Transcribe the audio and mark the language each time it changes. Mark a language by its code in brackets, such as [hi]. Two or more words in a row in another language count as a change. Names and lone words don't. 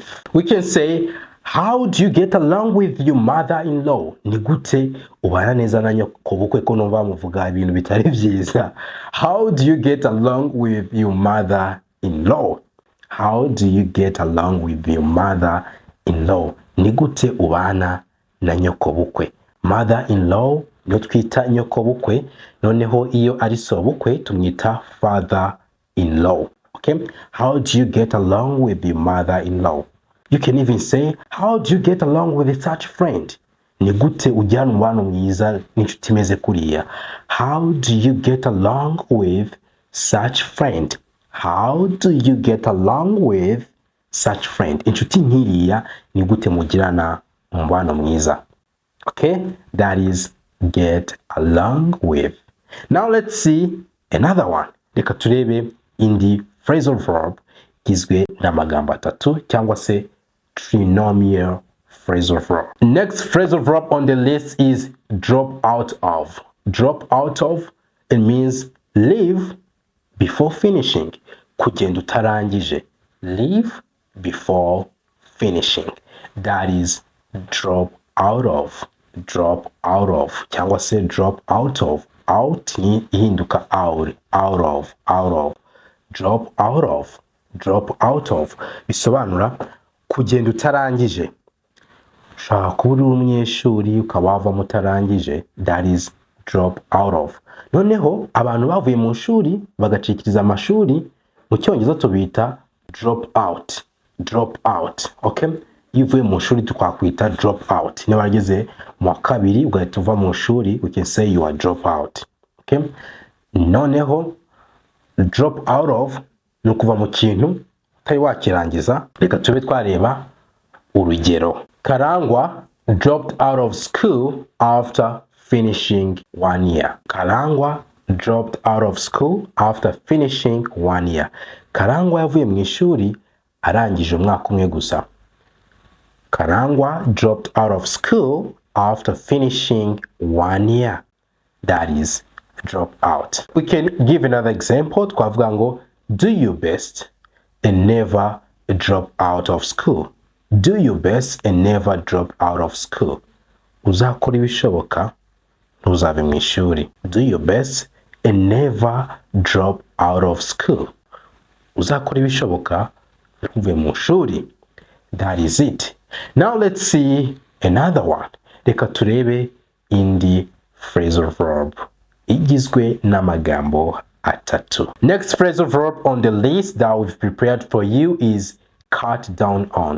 [en] We can say how do you get along with your mother-in-law? [rw] Ni gute ubana neza na nyokobukwe ko numva muvuga ibintu bitari byiza. [en] How do you get along with your mother-in-law? How do you get along with your mother-in-law? [rw] Ni gute ubana na nyokobukwe? Mother-in-law niyo twita nyokobukwe, noneho iyo ari sobukwe tumwita father-in-law. Okay? [en] How do you get along with your mother-in-law? You can even say, how do you get along with such friend? [rw] Ni gute ujyana umubano mwiza n'inshuti imeze kuriya? [en] How do you get along with such friend? How do you get along with such friend? [rw] Inshuti nkiriya ni gute mugirana umubano mwiza? [en] Okay? That is get along with. Now let's see another one. [rw] Reka turebe indi [en] phrasal verb [rw] igizwe n'amagambo atatu cyangwa se [en] trinomial phrasal verb. Next phrasal verb on the list is drop out of. Drop out of, it means leave before finishing. [rw] Kugenda utarangije. [en] Leave before finishing. That is drop out of. Drop out of. [rw] Cyangwa se [en] drop out of. Out [rw] ni ihinduka [en] out. Out of. Out of. Drop out of. Drop out of. [rw] Bisobanura kugenda utarangije. Ushaka kuba uri umunyeshuri ukaba wava mutarangije. [en] That is drop out of. [rw] Noneho abantu bavuye mu shuri bagacikiriza amashuri, mu cyongereza tubita [en] drop out. Drop out. [rw] Okay? iyo uvuye mu shuri twakwita [en] drop out. [rw] Niba wageze mu wa kabiri ugahita uva mu shuri, [en] we can say you are drop out. Okay? [rw] Noneho [en] drop out of [rw] ni ukuva mu kintu utari wakirangiza. Reka tube twareba urugero. [en] Karangwa dropped out of school after finishing 1 year. Karangwa dropped out of school after finishing 1 year. [rw] Karangwa yavuye mu ishuri arangije umwaka umwe gusa. [en] Karangwa dropped out of school after finishing 1 year. That is drop out. We can give another example. [rw] Twavuga ngo [en] do your best and never drop out of school. Do your best and never drop out of school. [rw] Uzakora ibishoboka ntuzave mu ishuri. [en] Do your best and never drop out of school. [rw] Uzakora ibishoboka ntuve mu shuri. [en] That is it. Now let's see another one. [rw] Reka turebe indi [en] phrasal verb [rw] igizwe n'amagambo atatu. [en] Next phrasal verb on the list that we've prepared for you is cut down on.